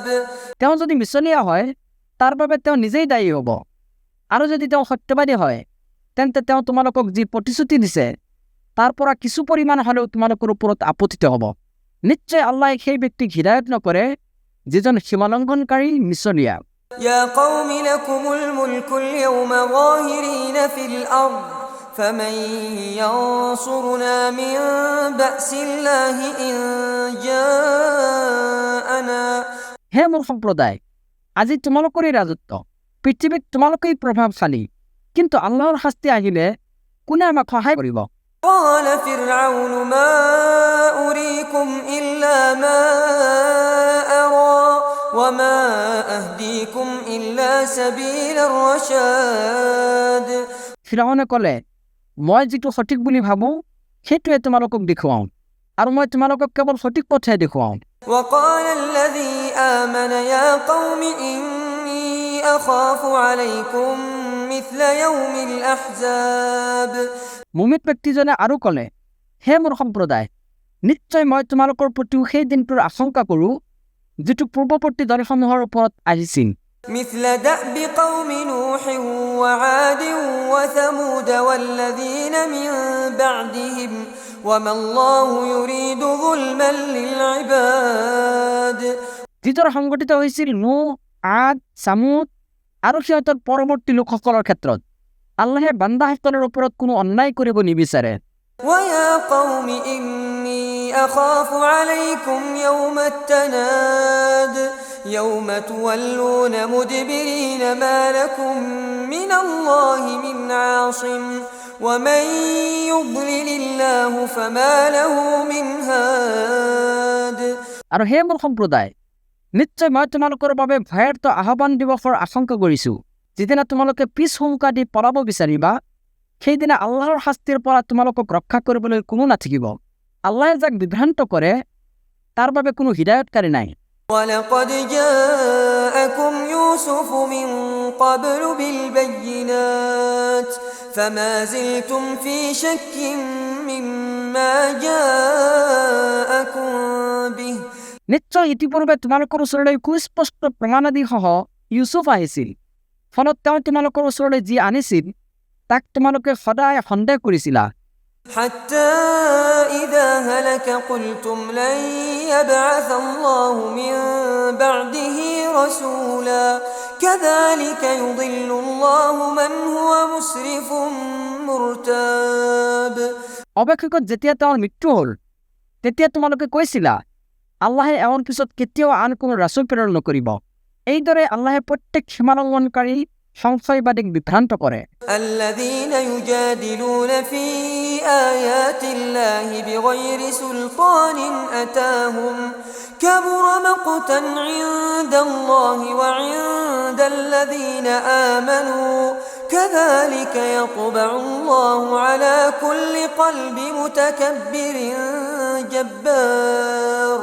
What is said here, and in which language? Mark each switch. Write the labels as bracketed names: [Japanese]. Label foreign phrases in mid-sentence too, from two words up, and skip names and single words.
[Assamese] তেওঁ যদি মিছলীয়া হয় তাৰ বাবে তেওঁ নিজেই দায়ী হ'ব আৰু যদি তেওঁ সত্যবাদী হয় তেন্তে তেওঁ তোমালোকক যি প্ৰতিশ্ৰুতি দিছে তাৰ পৰা কিছু পৰিমাণ হ'লেও তোমালোকৰ ওপৰত আপতিত হ'ব নিশ্চয় আল্লাহে সেই ব্যক্তিক হিদায়ত নকৰে যিজন সীমালংঘনকাৰী মিছলীয়া [Arabic] يا قوم لكم الملك اليوم ظاهرين في الأرض فمن ينصرنا من بأس الله إن جاءنا [Assamese] হে মোৰ সম্প্ৰদায় আজি তোমালোকৰেই ৰাজত্ব পৃথিৱীত তোমালোকেই প্ৰভাৱশালী কিন্তু আল্লাহৰ শাস্তি আহিলে কোনে আমাক সহায় কৰিব [Arabic] قال فرعون ما أريكم إلا ما أرى وما أهديكم إلا سبيل الرشاد [Assamese] ফিৰাউনে ক'লে মই যিটো সঠিক বুলি ভাবোঁ সেইটোৱে তোমালোকক দেখুৱাওঁ আৰু মই তোমালোকক কেৱল সঠিক পথে দেখুৱাওঁ [Arabic] وقال الذي آمن يا قوم إني أخاف عليكم مثل يوم الأحزاب [Assamese] মুমিন ব্যক্তিজনে আৰু ক'লে হে মোৰ সম্প্ৰদায় নিশ্চয় মই তোমালোকৰ প্ৰতিও সেই দিনটোৰ আশংকা কৰোঁ যিটো পূৰ্বৱৰ্তী দলসমূহৰ ওপৰত আহিছিল [Arabic] مثل دأب قوم نوح وعاد وثمود والذين من بعدهم وما الله يريد ظلما للعباد [Assamese] যিদৰে সংঘটিত হৈছিল নূহ আদ ছামুদ আৰু সিহঁতৰ পৰৱৰ্তী লোকসকলৰ ক্ষেত্ৰত আল্লাহে বান্দাসকলৰ ওপৰত কোনো অন্যায় কৰিব নিবিচাৰে [Arabic] ويا قوم إني أخاف عليكم يوم التناد يوم تولون مدبرين ما لكم من الله من عاصم ومن يضلل الله فما له من هاد [Assamese] আৰু হে মোৰ সম্প্ৰদায় নিশ্চয় মই তোমালোকৰ বাবে ভয়াৰ্ত আহ্বান দিৱসৰ আশংকা কৰিছোঁ। যিদিনা তোমালোকে পিছ হুংকা দি পলাব বিচাৰিবা, সেইদিনা আল্লাহৰ শাস্তিৰ পৰা তোমালোকক ৰক্ষা কৰিবলৈ কোনো নাথাকিব। আল্লাহে যাক বিভ্ৰান্ত কৰে তাৰ বাবে কোনো হিদায়তকাৰী নাই। [Arabic] ولقد جاءكم يوسف من قبل بالبينات فما زلتم في شك مما جاءكم به [Assamese] নিশ্চয় ইতিপূৰ্বে তোমালোকৰ ওচৰলৈ সুস্পষ্ট প্ৰমাণাদিসহ ইউচুফ আহিছিল। ফলত তেওঁ তোমালোকৰ ওচৰলৈ যি আনিছিল তাক তোমালোকে সদায় সন্দেহ কৰিছিলা। [Arabic] حتى إذا هلك قلتم لن يبعث الله من بعده رسولا كذلك يضل الله من هو مسرف مرتاب [Assamese] অৱশেষত যেতিয়া তেওঁৰ মৃত্যু হ'ল, তেতিয়া তোমালোকে কৈছিলা আল্লাহে এওঁৰ পিছত কেতিয়াও আন কোনো ৰাছুল প্ৰেৰণ নকৰিব। এইদৰে আল্লাহে প্ৰত্যেক সীমালংঘনকাৰী সংশয়বাদীক বিভ্ৰান্ত কৰে। [Arabic] الذين يجادلون في آيات الله بغير سلطان أتاهم كبر مقتا عند الله وعند الذين آمنوا كذلك يطبع الله على كل قلب متكبر جبار